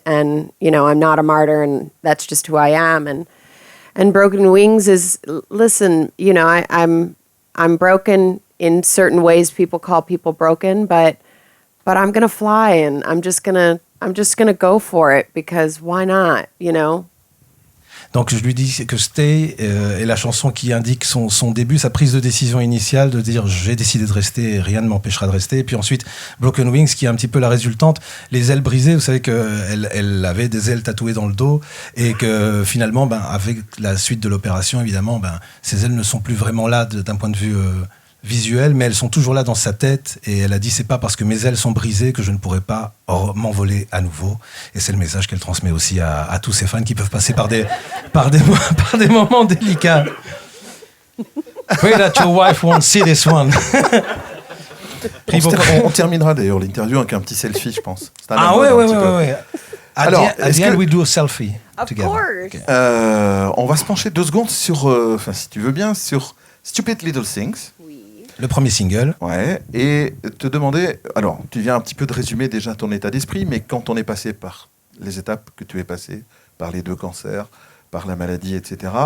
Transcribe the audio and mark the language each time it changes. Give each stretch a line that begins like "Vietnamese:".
English: And, you know, I'm not a martyr, and that's just who I am. And Broken Wings is, listen, you know, I'm broken in certain ways. People call people broken, but I'm gonna fly, and I'm just gonna go for it, because why not, you know?
French: Donc je lui dis que Stay est la chanson qui indique son début, sa prise de décision initiale, de dire j'ai décidé de rester et rien ne m'empêchera de rester. Et puis ensuite Broken Wings qui est un petit peu la résultante, les ailes brisées. Vous savez qu'elle avait des ailes tatouées dans le dos, et que finalement, avec la suite de l'opération, évidemment, ces ailes ne sont plus vraiment là d'un point de vue visuel, mais elles sont toujours là dans sa tête. Et elle a dit, c'est pas parce que mes ailes sont brisées que je ne pourrai pas m'envoler à nouveau. Et c'est le message qu'elle transmet aussi à tous ses fans qui peuvent passer par des moments délicats.
English: Pray that your wife won't see this one.
French: On terminera d'ailleurs l'interview avec un petit selfie, je pense. C'est un Ah mode, ouais. un petit peu. Alors,
English: At the end, we do a selfie Of together. course. Okay.
French: On va se pencher 2 secondes sur, si tu veux bien, sur Stupid Little Things. Le premier single. Ouais, et te demander, alors tu viens un petit peu de résumer déjà ton état d'esprit, mais quand on est passé par les étapes que tu es passé, par les 2 cancers, par la maladie, etc.